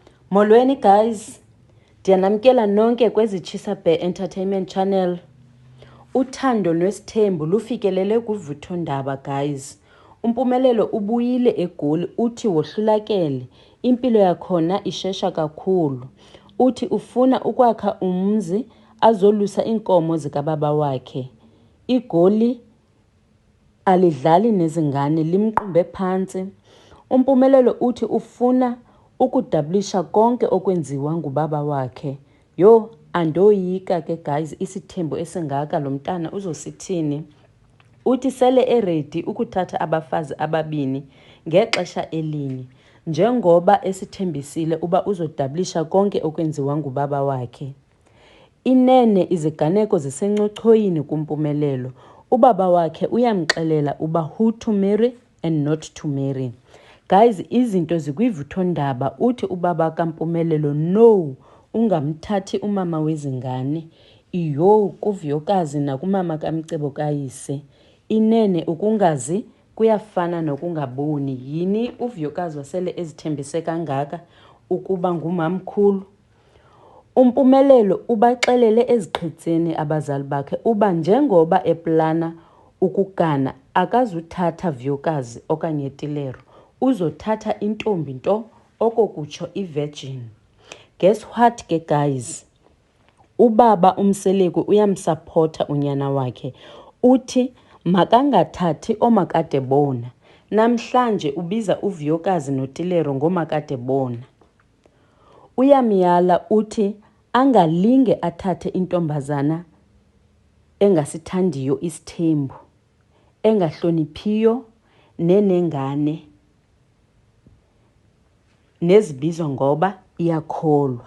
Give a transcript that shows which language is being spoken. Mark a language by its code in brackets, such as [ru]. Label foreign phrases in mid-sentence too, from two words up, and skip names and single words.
[xh] Molweni guys, ndiyanamkela nonke kwezi Chisabe Entertainment Channel. Uthando Nesthembu lufikelele kuvuthondaba guys. [zu] Mpumelelo ubuyile eGoli uthi wohlulakele, impilo yakhona ishesha kakhulu. Uthi ufuna ukwakha umzi azolusa inkomo zikababa wakhe. IGoli alidlali nezingane limqumbe phansi. Mpumelelo uthi ufuna ukudablisha konke okwenziwa ngubaba wakhe. [xh] Yo, andoyika ke guys, isithembu esingaka lo mntana uzosithini. Uthi sele eredi ukuthatha abafazi ababini ngexesha elinye, njengoba esithembisile uba uzodablisha konke okwenziwa ngubaba wakhe. Inene iziganeko zisencochoyini kuMpumelelo. Ubaba wakhe uyamxelela uba [en] who to marry and not to marry. [xh] Guys, izinto zikwivuthondaba. [zu] Uthi ubaba kaMpumelelo no, ungamthathi umama wezingane. [xh] Iyo kuVuyokazi nakumama kaMcebo kayise. Inene ukungazi kuyafana nokungaboni. [zu] Yini uVuyokazi wasele ezithembise kangaka ukuba ngumamkhulu? [xh] Mpumelelo ubaxelele eziqhitseni abazali bakhe uba njengoba eplana ukugana akazuthatha Vuyokazi okanye Tirelo, uzothatha intombi nto, okokutsho ivirgin. [en] Guess what [xh] ke guys, ubaba uMseleku uyamsapota unyana wakhe. Uthi makangathathi omakade bona. Namhlanje ubiza uVuyokazi noTirelo ngomakade bona. Uyamyala uthi angalinge athathe intombazana engasithandiyo isithembu, engahloniphiyo nenengane, nezibizwa ngoba iyakholwa.